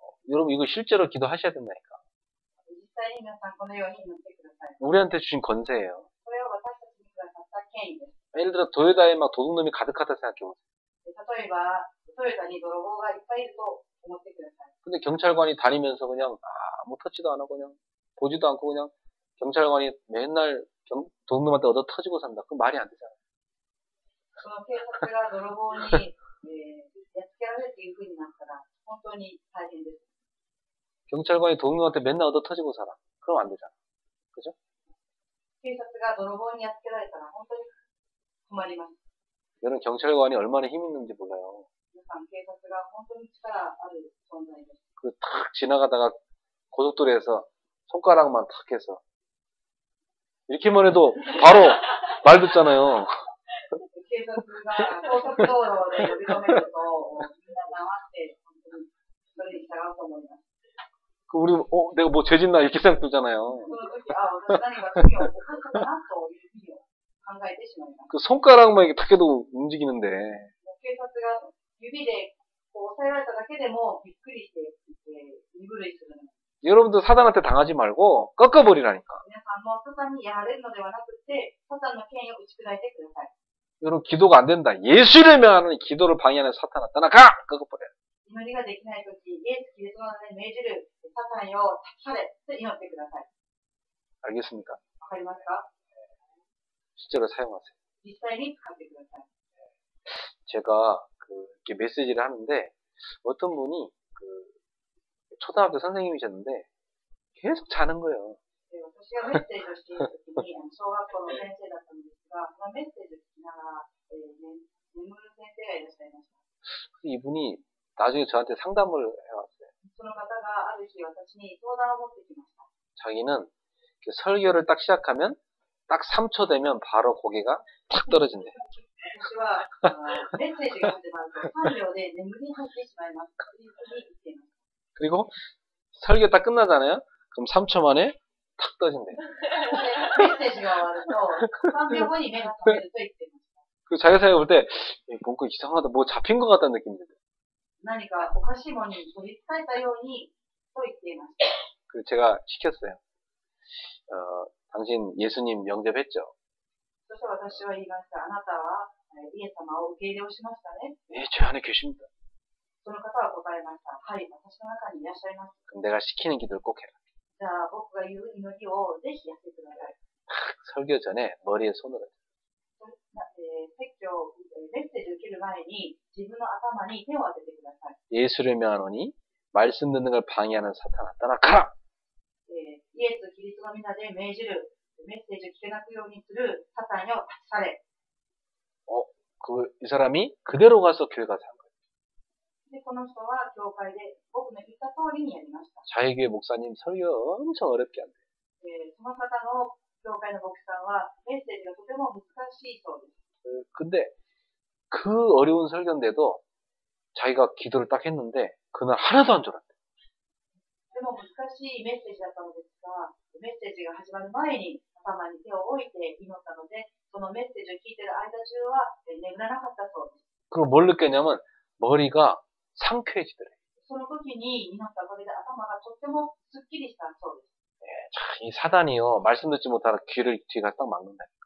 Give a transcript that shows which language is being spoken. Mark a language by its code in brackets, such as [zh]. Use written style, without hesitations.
[ko] 여러분 이거 실제로 기도하셔야 된다니까. [ja] 実際に皆さんこのように祈ってください。 [ko] 우리한테 주신 권세예요. [ja] これは私たちにくださった権威です。 [ko] 예를 들어 도요다에 막 도둑놈이 가득하다 생각해보세요. [ja] 例えば、トヨタに泥棒がいっぱいいると思ってください。 [ko] 근데 경찰관이 다니면서 그냥 아무 터치도 안 하고 그냥 보지도 않고 그냥 경찰관이 맨날 도둑놈한테 얻어 터지고 산다. 그건 말이 안 되잖아요. [ja] その警察が泥棒に、やっつけられるという風になったら、本当に大変です。 [ko] 경찰관이 도둑놈한테 맨날 얻어 터지고 살아. 그럼 안 되잖아. 그죠? [ja] 警察が泥棒にやっつけられたら本当に困ります。 [ko] 여러분 경찰관이 얼마나 힘 있는지 몰라요. [ja] 皆さん、警察が本当に力ある存在です。 [ko] 그 탁 지나가다가 고속도로에서 손가락만 탁 해서 이렇게만 해도 바로 말 듣잖아요. [ja] 警察が高速道路で呼び止めると、みんな黙って、本当にそれに従うと思います。 [ko] 그 우리 내가 뭐 죄짓나 이렇게 생각 들잖아요. [ja] その時、私何か罪を犯したかなというふうに考えてしまいます。 [ko] 그 손가락만 이렇게 탁 해도 움직이는데 [ja] 警察が指でこう押さえられただけでもびっくりして、身震いするの。 [ko] 여러분도 사단한테 당하지 말고 꺾어버리라니까. [ja] 皆さんもサタンにやられるのではなくて、サタンの権威を打ち砕いてください。 [ko] 여러분 기도가 안 된다. 예수를 명하는 기도를 방해하는 사탄아 떠나가! 꺾어버려. [ja] 祈りができないとき、イエス・キリストの名で命じるサタンよ、立ち去れと祈ってください。 [ko] 알겠습니까? [ja] わかりますか？ [ko] 실제로 사용하세요. [ja] 実際に使ってください。 [ko] 제가 이렇게 메시지를 하는데 어떤 분이 초등학교 선생님이셨는데 계속 자는 거예요. [ja] 私がメッセージをしているときに、小学校の先生だったんですが、そのメッセージを聞きながら、眠る先生がいらっしゃいました。 [ko] 이분이 나중에 저한테 상담을 해왔어요. [ja] その方がある日私に相談を持ってきました。 [ko] 자기는 설교를 딱 시작하면 딱 3초 되면 바로 고개가 탁 떨어진대. [ja] 私はメッセージが始まると3秒で眠りに入ってしまいますというふうに言っています。 [ko] 그리고 설교 딱 끝나잖아요. 그럼 3초 만에 탁 떠진대. [ja] メッセージが終わると3秒後に目が覚めると言っていました。 [ko] 그 자기 생각해 볼 때 뭔가 이상하다. 뭐 잡힌 것 같다는 느낌이 들어요. [ja] 何かおかしいものに取り憑かれたようにと言っていました。 [ko] 그 제가 시켰어요. 당신 예수님 영접했죠? [ja] そして私は言いました。あなたはイエス様を受け入れをしましたね。 [ko] 예, 제 안에 계십니다. [ja] その方は答えました。はい、私の中にいらっしゃいます。 [ko] 그럼 내가 시키는 기도를 꼭 해라. [ja] じゃあ僕が言う祈りをぜひやってください。 [ko] 설교 전에 머리에 손을 얹어. [ja] 説教、メッセージを受ける前に自分の頭に手を当ててください。 [ko] 예수를 명하노니 말씀 듣는 걸 방해하는 사탄아 떠나가라. [ja] イエス・キリストの皆で命じるメッセージを聞けなくようにするサタンよ立ち去れ。 [ko] 이 사람이 그대로 가서 교회 가서 한 거예요. [ja] で、この人は教会で僕の言った通りにやりました。 [ko] 자기 교회 목사님 설교 엄청 어렵게 한대. [ja] その方の教会の牧師さんはメッセージがとても難しいそうです。 [ko] 근데 그 어려운 설교인데도 자기가 기도를 딱 했는데 그날 하나도 안 졸았대. [ja] でも難しいメッセージだったのですが、メッセージが始まる前に頭に手を置いて祈ったので、そのメッセージを聞いている間中は眠らなかったそうです。 [ko] 그리고 뭘 느꼈냐면 머리가 상쾌해지더래. [ja] その時に祈ったおかげで頭がとってもすっきりしたそうです。 [ko] 이 사단이요 말씀 듣지 못하는 귀를 뒤가 딱 막는다.